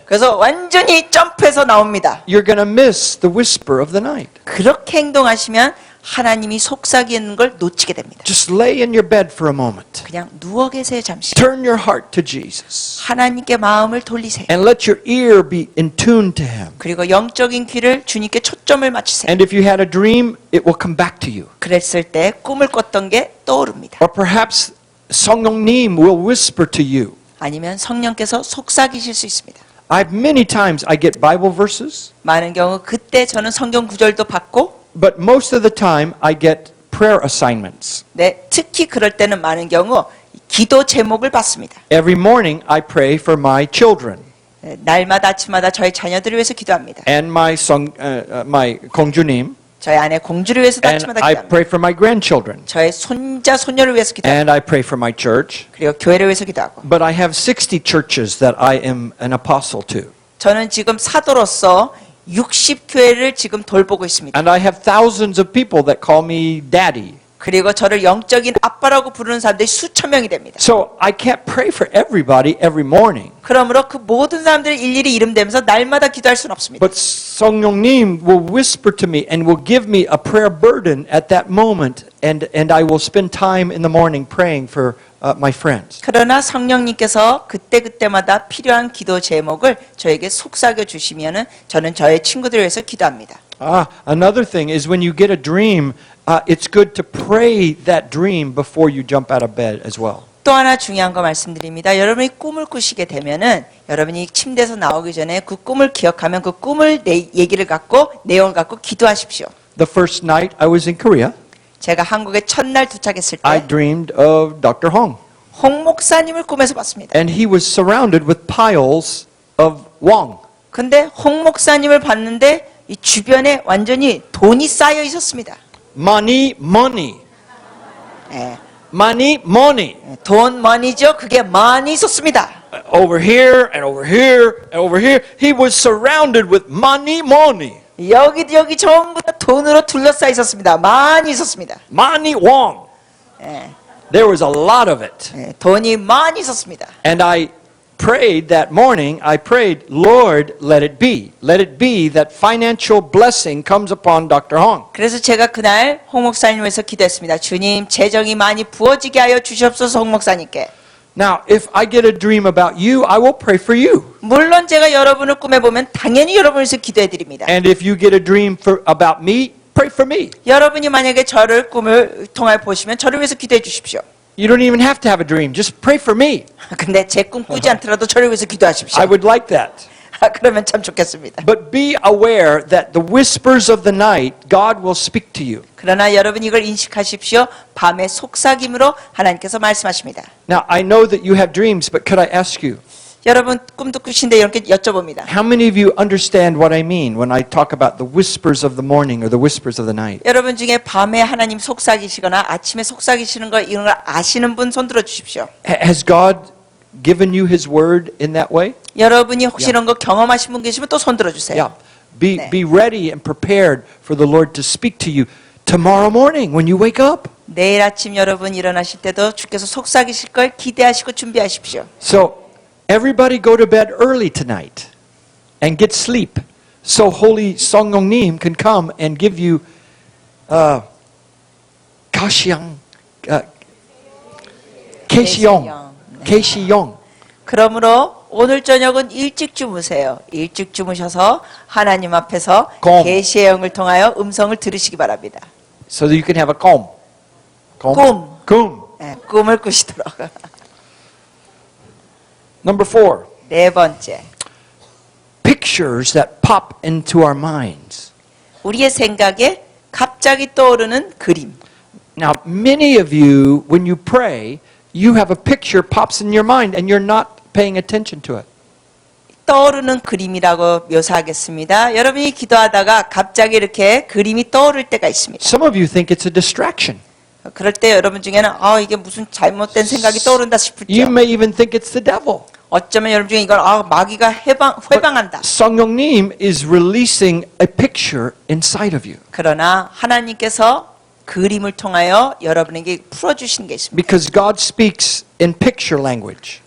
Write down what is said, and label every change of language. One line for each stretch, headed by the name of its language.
Korean: 그래서 완전히 점프해서 나옵니다.
English: you're going to miss the whisper of the night.
Korean: 그렇게 행동하시면 하나님이 속삭이는 걸 놓치게 됩니다.
English: Just lay in your bed for a moment.
Korean: 그냥 누워 계세요 잠시.
English: Turn your heart to Jesus
Korean: 하나님께 마음을 돌리세요.
English: and let your ear be in tune to Him.
Korean: 그리고 영적인 귀를 주님께 초점을 맞추세요.
English: And if you had a dream, it will come back to you.
Korean: 그랬을 때 꿈을 꿨던 게 떠오릅니다.
English: Or perhaps 성령님 will whisper to you.
Korean: 아니면 성령께서 속삭이실 수 있습니다.
English: Many times I get Bible verses,
Korean: 많은 경우 그때 저는 성경 구절도 받고
English: but most of the time I get prayer assignments.
Korean: 네, 특히 그럴 때는 많은 경우 기도 제목을 받습니다.
English: Every morning I pray for my children
Korean: 네, 날마다 아침마다 저희 자녀들을 위해서 기도합니다.
English: and my 공주님,
Korean: 저희 아내 공주를 위해서도
English: and
Korean: 아침마다
English: I
Korean: 기도합니다.
English: pray for my grandchildren,
Korean: 저의 손자 손녀를 위해서 기도합니다.
English: and I pray for my church.
Korean: 그리고 교회를 위해서 기도하고
English: But I have 60 churches that I am an apostle to.
Korean: 저는 지금 사도로서 60교회를 지금 돌보고 있습니다.
English: And I have thousands of people that call me daddy.
Korean: 그리고 저를 영적인 아빠라고 부르는 사람들이 수천 명이 됩니다.
English: So I can't pray for everybody every morning.
Korean: 그러므로 그 모든 사람들을 일일이 이름 대면서 날마다 기도할 수는 없습니다.
English: But 성령님 will whisper to me and will give me a prayer burden at that moment, and I will spend time in the morning praying for my friends.
Korean: 그러나 성령님께서 그때그때마다 필요한 기도 제목을 저에게 속삭여 주시면은 저는 저의 친구들을 위해서 기도합니다.
English: Another thing is when you get a dream, it's good to pray that dream before you jump out of bed as well.
Korean: 또 하나 중요한 거 말씀드립니다. 여러분이 꿈을 꾸시게 되면은 여러분이 침대에서 나오기 전에 그 꿈을 기억하면 그 꿈을 얘기를 갖고 내용을 갖고 기도하십시오.
English: The first night I was in Korea,
Korean: 제가 한국에 첫날 도착했을
English: I
Korean: 때
English: dreamed of Dr. Hong.
Korean: 홍 목사님을 꿈에서 봤습니다.
English: And he was surrounded with piles of wong.
Korean: 근데 홍 목사님을 봤는데 이 주변에 완전히 돈이 쌓여 있었습니다.
English: Money.
Korean: 예,
English: Money.
Korean: 돈 머니죠. 그게 많이 있었습니다.
English: Over here and over here and over here. He was surrounded with money.
Korean: 여기 전부 다 돈으로 둘러싸여 있었습니다. 많이 있었습니다.
English: Money wong.
Korean: 예,
English: There was a lot of it.
Korean: 예, 돈이 많이 있었습니다.
English: And I prayed that morning, Lord, let it be. Let it be that financial blessing comes upon Dr. Hong.
Korean: 그래서 제가 그날 홍 목사님을 위해서 기도했습니다. 주님, 재정이 많이 부어지게 하여 주시옵소서. 홍 목사님께.
English: Now, if I get a dream about you, I will pray for you.
Korean: 물론 제가 여러분을 꿈에 보면 당연히 여러분을 위해서 기도해 드립니다.
English: And if you get a dream about me, pray for me.
Korean: 여러분이 만약에 저를 꿈을 통해 보시면 저를 위해서 기도해 주십시오.
English: You don't even have to have a dream. Just pray for me.
Korean: 근데 제 꿈 꾸지 않더라도 저를 위해서 기도하십시오.
English: I would like that.
Korean: 그러면 참 좋겠습니다.
English: But be aware that the whispers of the night, God will speak to you.
Korean: 그러나 여러분 이걸 인식하십시오. 밤의 속삭임으로 하나님께서 말씀하십니다.
English: Now, I know that you have dreams, but could I ask you,
Korean: 여러분 꿈도 꾸신데 이렇게 여쭤봅니다.
English: How many of you understand what I mean when I talk about the whispers of the morning or the whispers of the night?
Korean: 여러분 중에 밤에 하나님 속삭이시거나 아침에 속삭이시는 거 이런 걸 아시는 분 손 들어 주십시오.
English: Has God given you His word in that way?
Korean: 여러분이 혹시 이런 거 경험하신 분 계시면 또 손 들어 주세요.
English: Yeah. Be
Korean: 네.
English: be ready and prepared for the Lord to speak to you tomorrow morning when you wake up.
Korean: 내일 아침 여러분 일어나실 때도 주께서 속삭이실 걸 기대하시고 준비하십시오.
English: So everybody go to bed early tonight and get sleep, so Holy Songnongnim can come and give you Kashyang, Kaesiyong.
Korean: 그러므로 오늘 저녁은 일찍 주무세요. 일찍 주무셔서 하나님 앞에서 곰. 계시의 영을 통하여 음성을 들으시기 바랍니다.
English: So that you can have a calm.
Korean: 꿈. 네, 꿈을 꾸시도록.
English: Number 4,
Korean: 네 번째,
English: pictures that pop into our minds.
Korean: 우리의 생각에 갑자기 떠오르는 그림.
English: Now, many of you, when you pray, you have a picture pops in your mind and you're not paying attention to it.
Korean: 떠오르는 그림이라고 묘사하겠습니다. 여러분이 기도하다가 갑자기 이렇게 그림이 떠오를 때가 있습니다.
English: Some of you think it's a distraction.
Korean: 그럴 때 여러분 중에는 이게 무슨 잘못된 생각이 떠오른다
English: You
Korean: 싶을죠.
English: may even think it's the devil.
Korean: 어쩌면 여러분 중에 이걸 마귀가 회방한다.
English: Songnongnim is releasing a picture inside of you.
Korean: 그러나 하나님께서 그림을 통하여 여러분에게 풀어주신 게 있습니다.
English: Because God speaks in picture language.